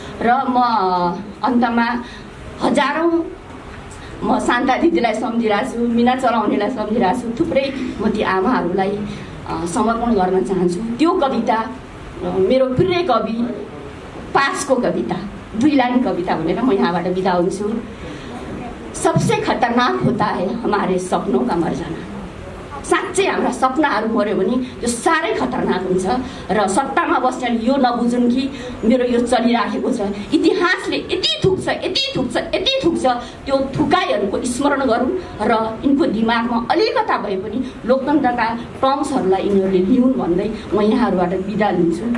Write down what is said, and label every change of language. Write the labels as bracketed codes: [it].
[ne] र म अन्तमा हजारौँ म शान्ता दिदीलाई सम्झिरहेको छु, मिना चलाउनेलाई सम्झिरहेको छु, थुप्रै म ती आमाहरूलाई समर्पण गर्न चाहन्छु। त्यो कविता मेरो प्रिय कवि पासको कविता, 2 लाइन कविता भनेर म यहाँबाट बिदा हुन्छु। [hi] सबसे खतरनाक होता है हमारे सपनों का मर जाना। [ne] साँच्चै हाम्रा सपनाहरू मर्यो भने त्यो साह्रै खतरनाक हुन्छ र सत्तामा बस्नेले यो नबुझुन् कि मेरो यो चलिराखेको छ, इतिहासले यति थुक्छ यति थुक्छ यति थुक्छ, त्यो थुकाइहरूको स्मरण गरौँ र यिनको दिमागमा अलिकता भए पनि लोकतन्त्रका टर्म्सहरूलाई यिनीहरूले लिउन् भन्दै म यहाँहरूबाट बिदा लिन्छु।